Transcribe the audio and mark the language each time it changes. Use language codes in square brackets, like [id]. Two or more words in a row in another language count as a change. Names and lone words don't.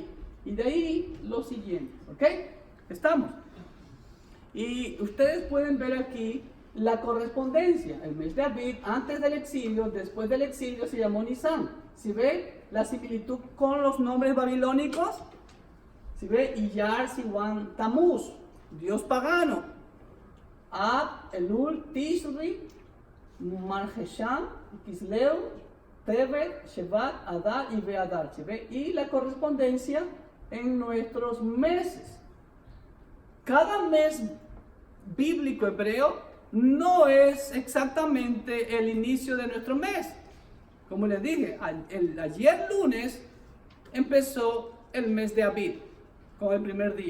[es] Y de ahí lo siguiente. ¿Ok? ¿Estamos? Y ustedes pueden ver aquí la correspondencia. El mes de Abib, antes del exilio, después del exilio se llamó Nisan. ¿Si ve la similitud con los nombres babilónicos? ¿Si ve? Iyar, Siwan, Tamuz. Dios pagano. Ab, Elul, Tishri, Marjeshan, Kisleu, Tevet, Shevat, Adar y Beadar. Y la correspondencia en nuestros meses. Cada mes bíblico hebreo no es exactamente el inicio de nuestro mes. Como les dije, ayer lunes empezó el mes de Abib, con el primer día.